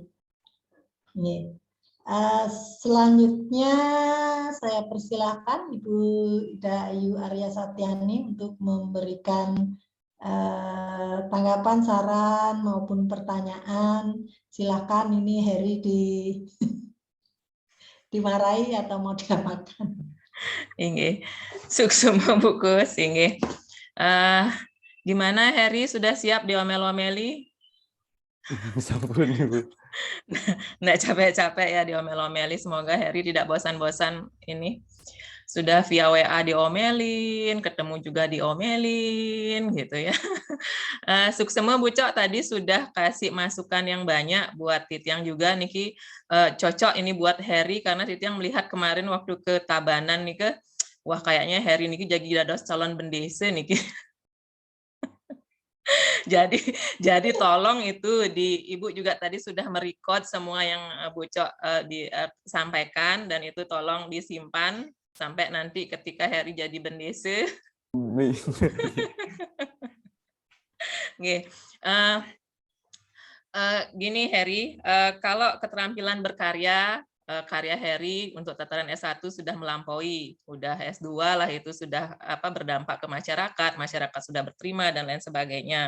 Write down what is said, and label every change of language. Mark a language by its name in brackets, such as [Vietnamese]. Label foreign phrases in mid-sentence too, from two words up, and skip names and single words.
[Indonesian] Yeah. Selanjutnya saya persilahkan Ibu Ida Ayu Arya Satyani untuk memberikan tanggapan, saran maupun pertanyaan. Silakan, ini Heri dimarahi atau mau diapakan? [Balinese] Inggih, suksuma bukus inggih. [Indonesian] Gimana Heri, sudah siap diomel-omeli? [Balinese] Sampun Ibu. [Indonesian] Nggak capek-capek ya diomel-omeli. Semoga Heri tidak bosan-bosan ini. Sudah via WA diomelin, ketemu juga diomelin, gitu ya. Suksema Bu Cok tadi sudah kasih masukan yang banyak buat Titiang juga, Niki. Cocok ini buat Heri, karena Titiang melihat kemarin waktu ke Tabanan, Niki, wah kayaknya Heri Niki jadi dados calon bendese, Niki. Jadi tolong itu Ibu juga tadi sudah merekod semua yang Bu Cok disampaikan, dan itu tolong disimpan sampai nanti ketika Heri jadi bendese. Gini Heri, kalau keterampilan berkarya, karya Heri untuk tataran S1 sudah melampaui, udah S2 lah, itu sudah berdampak ke masyarakat, masyarakat sudah berterima dan lain sebagainya.